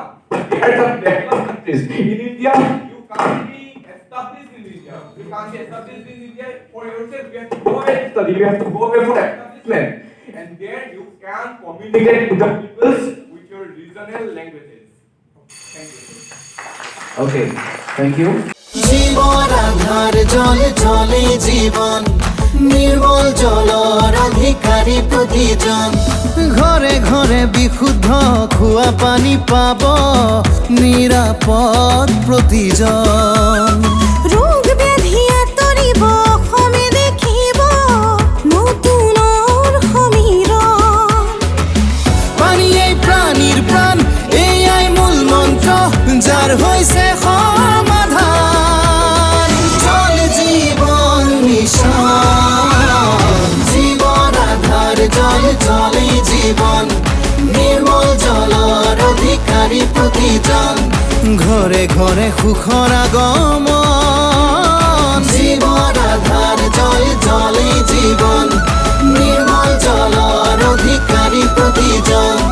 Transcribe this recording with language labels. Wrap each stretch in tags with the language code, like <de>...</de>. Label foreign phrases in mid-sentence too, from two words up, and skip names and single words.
<en>They are some developed countries. In India, you can't be established in India. You can't be established in India for yourself. You have to go away and study. You have to go away for establishment. And there you can communicate with the peoples with your regional languages. Thank you. Okay, thank you.</en> <as>জীবন আধার জল জলে জীবন নির্মল জলর অধিকারী প্রতিজন ঘরে ঘরে বিশুদ্ধ খোৱা পানী পাব নিৰাপদ প্ৰতিজন ৰোগ ব্যাধি আঁতৰিব অসমে দেখিব নতুনৰ সমীৰণ পানীয়েই প্ৰাণীৰ প্ৰাণ এয়াই মূল মন্ত্ৰ যাৰ হৈছে সমাধান জল জীবন মিশন জীবন আধার জল জলে জীবন নির্মল জলর অধিকারী প্ৰতিজন ঘৰে ঘৰে সুখৰ আগমন জীবন আধার জল জলে জীবন নির্মল জলর অধিকারী প্ৰতিজন</as>